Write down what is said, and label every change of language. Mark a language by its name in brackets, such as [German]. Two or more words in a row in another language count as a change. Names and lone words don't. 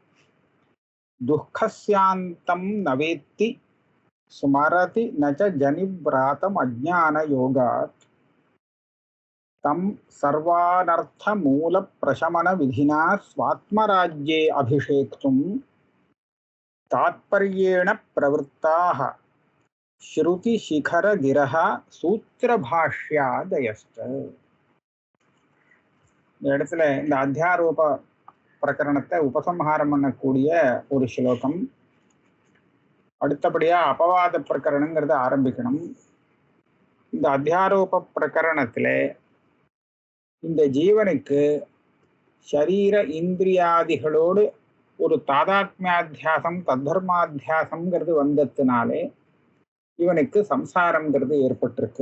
[Sanskrit] दुःखस्यान्तं न वेत्ति स्मरति न च जनिव्रातम् अज्ञानयोगात् तं सर्वानर्थमूलप्रशमनविधिना स्वात्मराज्ये अभिषेक्तुं तात्पर्येण प्रवृत्ताः श्रुतिशिखरगिरः सूत्रभाष्यादयश्च. [Tamil] இந்த இடத்துல இந்த அத்தியாரோப பிரகரணத்தை உபசம்ஹாரம் பண்ணக்கூடிய ஒரு ஸ்லோகம். அடுத்தபடியா அபவாத பிரகரணங்கிறத ஆரம்பிக்கணும். இந்த அத்தியாரோப பிரகரணத்துல இந்த ஜீவனுக்கு ஷரீர இந்திரியாதிகளோடு ஒரு தாதாத்மியாத்தியாசம் தத்தர்மாத்தியாசம்ங்கிறது வந்ததுனாலே இவனுக்கு சம்சாரம்ங்கிறது ஏற்பட்டிருக்கு.